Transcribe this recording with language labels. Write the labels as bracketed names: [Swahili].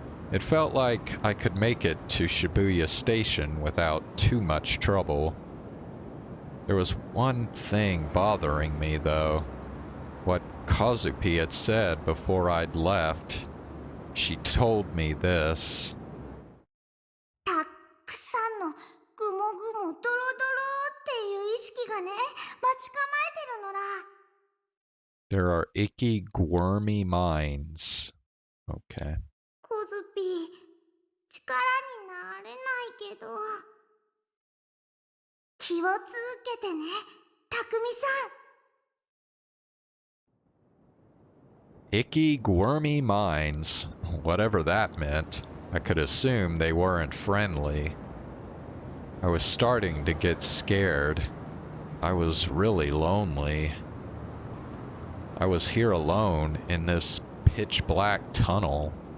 [English] It felt like I could make it to Shibuya Station without too much trouble. There was one thing bothering me, though. What Kazupi had said before I'd left. She told me this. [Japanese] たくさんのぐもぐもドロドロっていう意識がね、待ち構えてるのら。 [English] There are icky, wormy minds. Okay. [Japanese] コズピー、力になれないけど。気をつけてね、たくみさん。 [English] Icky, wormy minds. Whatever that meant. I could assume they weren't friendly. I was starting to get scared. I was really lonely. I was here alone in this pitch-black tunnel.